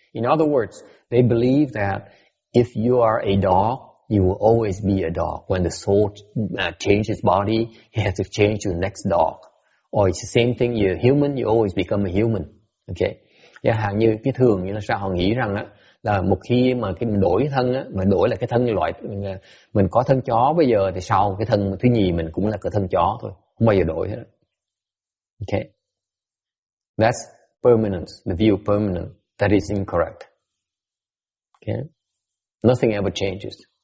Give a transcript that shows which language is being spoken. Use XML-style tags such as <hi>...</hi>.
<en>In other words, they believe that if you are a dog, you will always be a dog. When the soul changes body, you have to change to the next dog. Or it's the same thing, you're a human, you always become a human. Okay.</en> <vi>Chẳng hạn như cái thường như là sao họ nghĩ rằng là một khi mà cái mình đổi thân mà đổi là cái thân loại mình có thân chó bây giờ, thì sau cái thân thứ nhì mình cũng là cái thân chó thôi, không bao giờ đổi hết.</vi> <en>Okay. That's permanence, the view of permanence. That is incorrect. Okay. Nothing ever changes.</en>